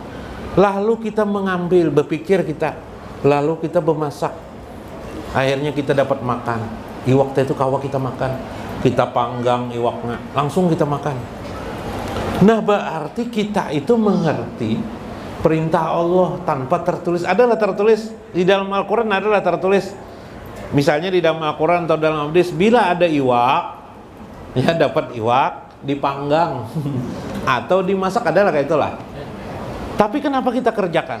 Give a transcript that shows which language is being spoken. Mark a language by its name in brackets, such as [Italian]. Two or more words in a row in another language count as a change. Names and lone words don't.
[Indonesian] Lalu kita mengambil, berpikir kita, lalu kita memasak. Akhirnya kita dapat makan. [Banjar] Iwak itu kawa kita makan. [Indonesian] Kita panggang iwaknya, langsung kita makan. Nah, berarti kita itu mengerti perintah Allah tanpa tertulis. Adalah tertulis di dalam Al-Quran, adalah tertulis. Misalnya di dalam Al-Quran atau dalam hadis, bila ada iwak, ya dapat iwak, dipanggang atau dimasak, adalah kayak itulah. Tapi kenapa kita kerjakan?